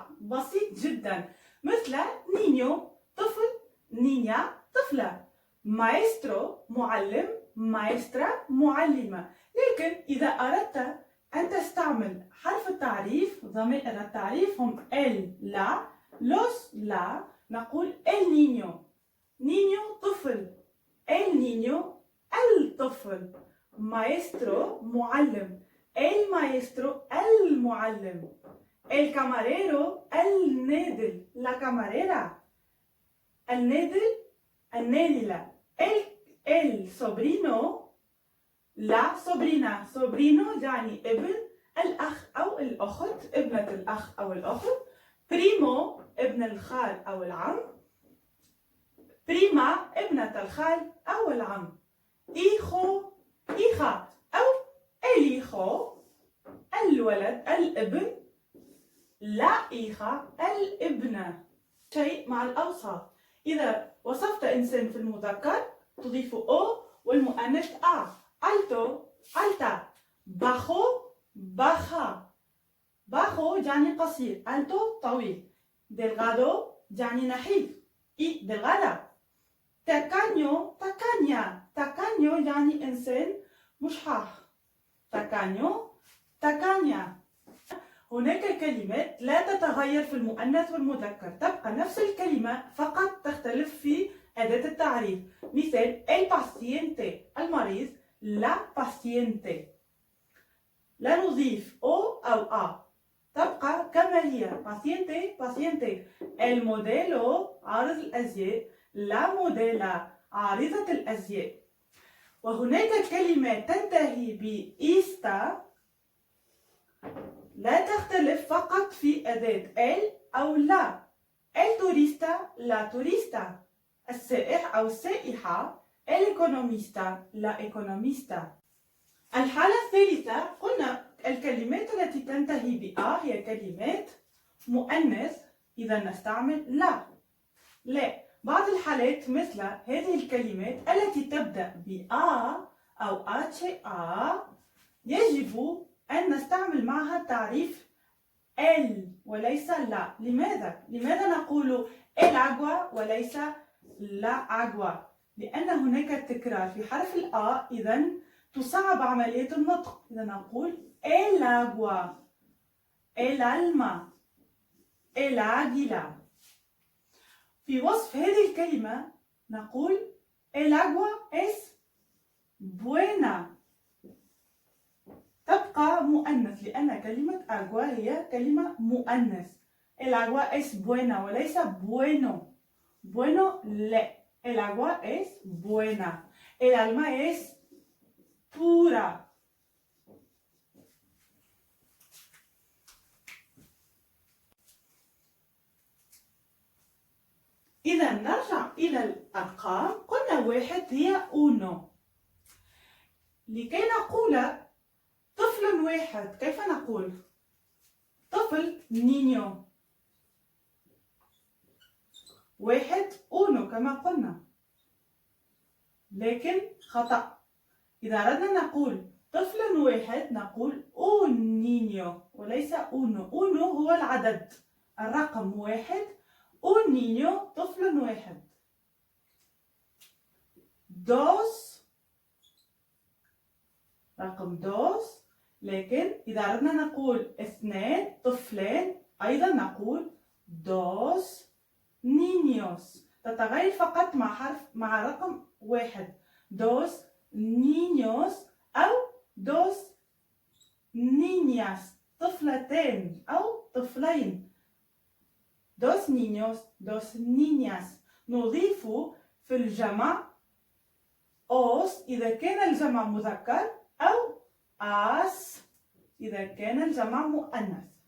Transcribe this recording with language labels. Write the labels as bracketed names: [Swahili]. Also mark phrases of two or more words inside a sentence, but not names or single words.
[Arabic] بسيط جدا, مثل نينيو طفل, نينيا طفلة, مايسترو معلم, مايسترا معلمة. لكن إذا أردت أن تستعمل حرف التعريف, ضمائر التعريف هم ال, لا, los, لا, نقول [Spanish] el niño, niño طفل, el niño الطفل, maestro معلم, el maestro المعلم, el camarero النادل, la camarera [Arabic] النادل النادلة, [Spanish] el sobrino [Arabic] لا [Spanish] sobrina, sobrino [Arabic] يعني ابن الأخ أو الأخت, ابنة الأخ أو الأخت, primo ابن الخال أو العم, prima ابنة الخال أو العم, [Spanish] hijo hija أو el hijo [Arabic] الولد الابن, [Spanish] la hija الابنة. [Arabic] شيء مع الأوصاف. إذا وصفت إنسان في المذكر تضيف أو والمؤنث أ. [Spanish] alto, alta, bajo, baja. [Arabic] bajo يعني قصير, alto طويل, delgado يعني نحيف, [Spanish] y delgada. tacaño, tacaña, tacaño [Arabic] يعني إنسان مشحاح, [Spanish] tacaño, tacaña. [Arabic] هناك كلمات لا تتغير في المؤنث والمذكر, تبقى نفس الكلمة فقط تختلف في أداة التعريف. [Spanish] مثال el paciente المريض, la paciente. [Arabic] لا نضيف او او ا, تبقى كما هي paciente. [Spanish] el modelo [Arabic] عارض الازياء, [Spanish] la modela [Arabic] عارضة الازياء. وهناك كلمات تنتهي ب ista لا تختلف فقط في أداة el أو لا. [Spanish] el turista, la turista. [Arabic] السائح أو السائحة, [Spanish] el economista, la economista. [Arabic] الحالة الثالثة قلنا الكلمات التي تنتهي بأ هي كلمات مؤنث, إذا نستعمل لا. بعض الحالات مثل هذه الكلمات التي تبدأ بأ أو HA يجب أن نستعمل معها تعريف ال وليس لا. لماذا نقول [Spanish] el agua [Arabic] وليس la agua؟ لأن هناك تكرار في حرف الآ, إذن تصعب عملية النطق. إذا نقول [Spanish] el agua, el alma, el águila. [Arabic] في وصف هذه الكلمة نقول [Spanish] el agua es buena. [Arabic] تبقى مؤنث لأن كلمة agua هي كلمة مؤنث. [Spanish] El agua es buena وليس bueno. Bueno لا. El agua es buena. El alma es pura. [Arabic] إذا نرجع إلى الأرقام. قلنا واحد هي أونو. لكي نقول طفل واحد كيف نقول؟ طفل نينيو. واحد أونو كما قلنا، لكن خطأ. إذا أردنا نقول طفل واحد نقول [Spanish] un niño [Arabic] وليس uno. uno هو العدد، الرقم واحد. [Spanish] un niño [Arabic] طفل واحد. dos رقم دوس، لكن إذا أردنا نقول اثنين طفلين أيضا نقول [Spanish] dos niños. [Arabic] تتغير فقط مع رقم واحد. [Spanish] dos niños أو dos niñas [Arabic] طفلتين أو طفلين. [Spanish] dos niños dos niñas. [Arabic] نضيف في الجمع os إذا كان الجمع مذكر أو as إذا كان الجمع مؤنث.